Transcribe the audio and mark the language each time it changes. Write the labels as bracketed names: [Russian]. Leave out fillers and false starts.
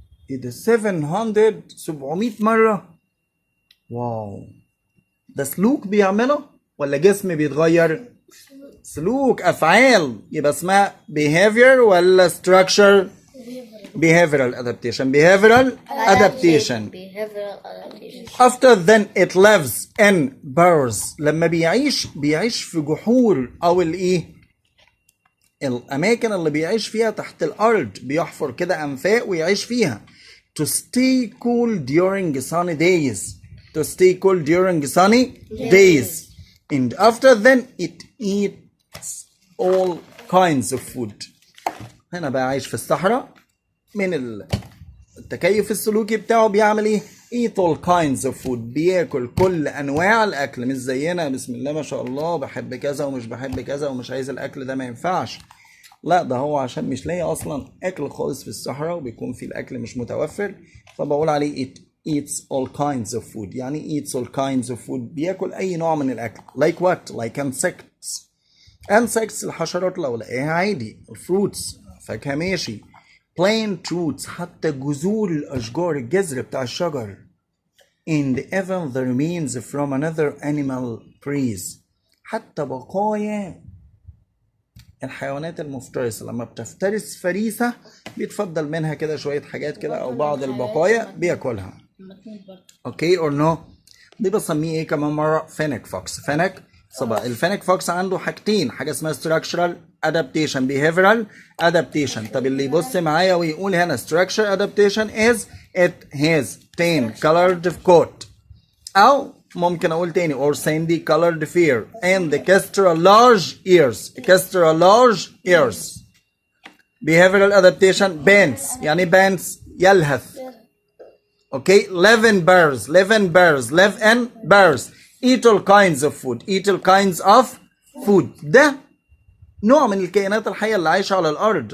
[Arabic] ايه ده 700 700 مرة؟ واو. ده سلوك بيعمله ولا جسم بيتغير؟ سلوك افعال يبقى اسمها behavior ولا structure؟ [English] behavioral adaptation. behavioral adaptation. after then it lives in burrows. [Arabic] لما بيعيش في جحور او الايه الاماكن اللي بيعيش فيها تحت الارض. بيحفر كده انفاق ويعيش فيها [English] to stay cool during sunny days. to stay cool during sunny days. and after then it eats all kinds of food. [Arabic] هنا بقى عايش في الصحراء من التكيف السلوكي بتاعه بيعمل ايه؟ [English] eat all kinds of food. [Arabic] بياكل كل انواع الاكل. مش زينا بسم الله ما شاء الله بحب كذا ومش بحب كذا ومش عايز الاكل ده ما ينفعش. لا ده هو عشان مش لاقي اصلا اكل خالص في الصحراء وبيكون في الاكل مش متوفر فبقول عليه [English] it eats all kinds of food. [Arabic] يعني [English] eats all kinds of food [Arabic] بياكل اي نوع من الاكل. [English] like what? like insects. [Arabic] insects الحشرات لو لقاها عادي. fruits فاكهة ماشي. plant roots حتى جذور الاشجار الجذر بتاع الشجر. [English] and even the remains from another animal preys. [Arabic] حتى بقايا الحيوانات المفترسة لما بتفترس فريسة بيتفضل منها كده شوية حاجات كده او بعض البقايا بياكلها. [English] Okay or no? [Arabic] دي بسميه ايه كمان مرة؟ فينيك فوكس. فينيك صبا. الفينيك فوكس عنده حاجتين. حاجة اسمها [English] structural adaptation behavioral adaptation. [Arabic] طب اللي يبص معايا ويقول هنا [English] structural adaptation is it has tan colored coat [Arabic] او ممكن اقول تاني [English] or sandy colored fur and the extra large ears. extra large ears. behavioral adaptation pants. [Arabic] يعني pants يلهث. [English] okay live in burrows. live in burrows. live in burrows. eat all kinds of food. eat all kinds of food. [Arabic] ده نوع من الكائنات الحية اللي عايشة على الأرض.